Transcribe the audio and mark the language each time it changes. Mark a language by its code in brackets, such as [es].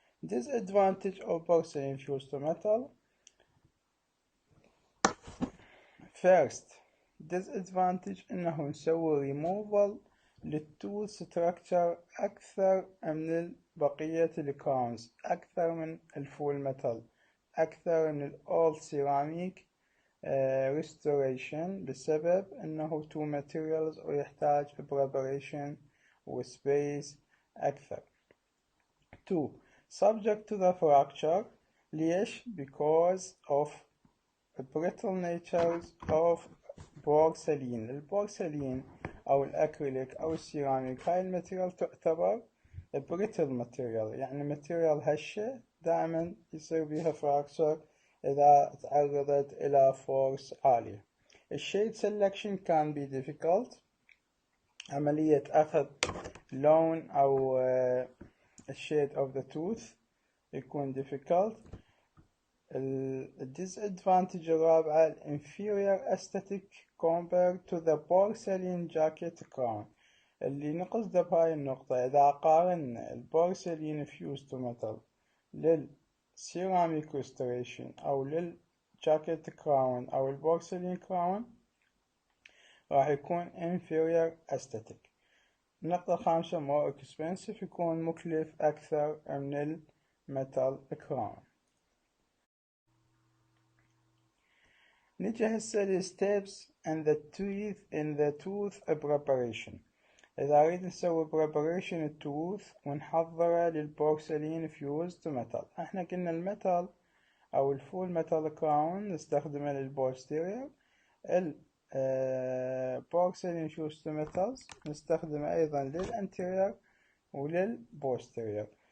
[en] disadvantage of porcelain fused to metal: first disadvantage [ar] انه نسوي removal للتول structure اكثر من بقية الكراونز، اكثر من الفول ميتال، اكثر من الاول ceramic restoration، بسبب انه two materials ويحتاج preparation وspace اكثر. [en] 2 subject to the fracture. ليش؟ because of brittle natures of porcelain. [ar] البورسلين او الاكريليك او السيراميك هاي الماتيريال تعتبر brittle material، يعني material هشة دائما يصير بيها fracture إذا تعرضت إلى فورس عالية. [en] الشيد selection can be difficult. [ar] عملية أخذ لون أو الشيد [en] of the tooth [ar] يكون difficult. [en] disadvantage الرابعة inferior aesthetic compared to the porcelain jacket crown. [ar] اللي نقصده بهاي النقطة إذا قارنا البورسلين [en] fused to metal ceramic restoration [ar] أو للجاكيت كراون أو البورسلين كراون راح يكون inferior aesthetic. النقطة الخامسة [en] more expensive، [ar] يكون مكلف أكثر من الميتال كراون. [en] نجي هسه للsteps in the tooth preparation. [ar] إذا أريد نسوي preparation التوث ونحضره للبورسلين fused to metal، احنا قلنا الميتال أو الفول ميتال كراون نستخدمه للبوستيريور، البورسلين fused to metals نستخدمه أيضا للانتيريور وللبوستيريور.